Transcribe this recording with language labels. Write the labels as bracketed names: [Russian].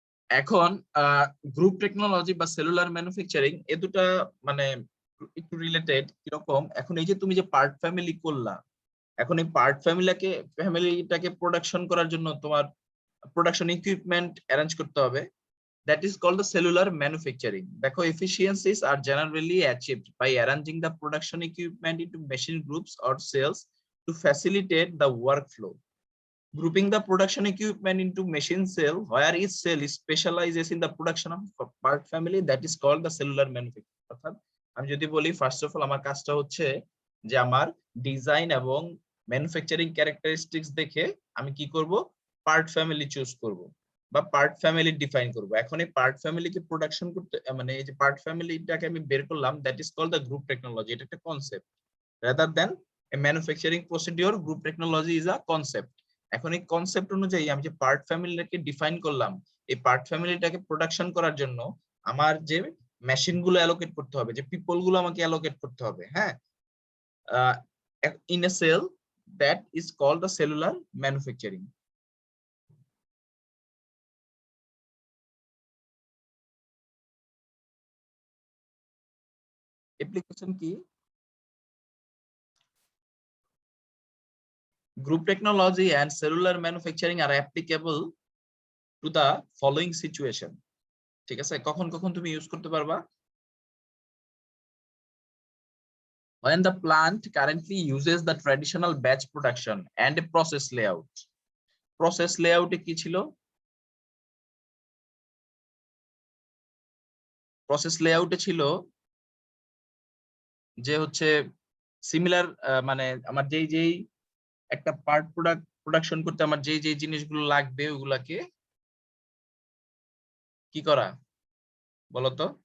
[Bangla] এখন group technology বা cellular manufacturing, এ দুটা মানে একটু রিলেটেড। কিরকম? এখন এই যে তুমি যে পার্ট ফ্যামিলি করলা, এখন এই পার্ট ফ্যামিলিটাকে প্রোডাকশন করার জন্য তোমার প্রোডাকশন ইকুইপমেন্ট অ্যারেঞ্জ করতে হবে, [English] that is called the cellular manufacturing. দেখো efficiencies are generally achieved by arranging the production equipment into machine groups or cells to facilitate the workflow. Grouping the production equipment into machine cell where each cell is specializes in the production of part family, that is called the cellular manufacturing. [Bangla] অর্থাৎ আমি যদি বলি first of all আমার কাজটা হচ্ছে যে আমার design এবং ম্যানুফ্যাকচারিং ক্যারেক্টারিস্টিক্স দেখে আমি কি করব, পার্ট ফ্যামিলি চুজ করব বা পার্ট ফ্যামিলি ডিফাইন করব। এখন এই পার্ট ফ্যামিলিকে প্রোডাকশন করতে মানে এই যে পার্ট ফ্যামিলিটাকে আমি বের করলাম, [English] That is called the group technology. [Bangla] এটা একটা [English] Concept rather than a manufacturing procedure. Group technology is a concept. [Bangla] এখন এই কনসেপ্ট অনুযায়ী আমি যে পার্ট ফ্যামিলিটাকে ডিফাইন করলাম, এই পার্ট ফ্যামিলিটাকে প্রোডাকশন করার জন্য আমার যে মেশিন গুলো অ্যালোকেট করতে হবে, যে পিপল গুলো আমাকে অ্যালোকেট করতে হবে, হ্যাঁ, [English] In a cell, that is called the cellular manufacturing. [Bangla] Application কি? [English] Group technology and cellular manufacturing are applicable to the following situation. [Bangla] ঠিক আছে, কখন কখন তুমি ইউজ করতে পারবা? [English] When the plant currently uses the traditional batch production and a process layout. [Bangla] Process layout এ কি ছিল? Process layout এ ছিল যে হচ্ছে সিমিলার, মানে আমার যেই যেই একটা পার্ট প্রোডাকশন করতে আমার যেই যেই জিনিসগুলো লাগবে ওগুলাকে কি করা বলতো?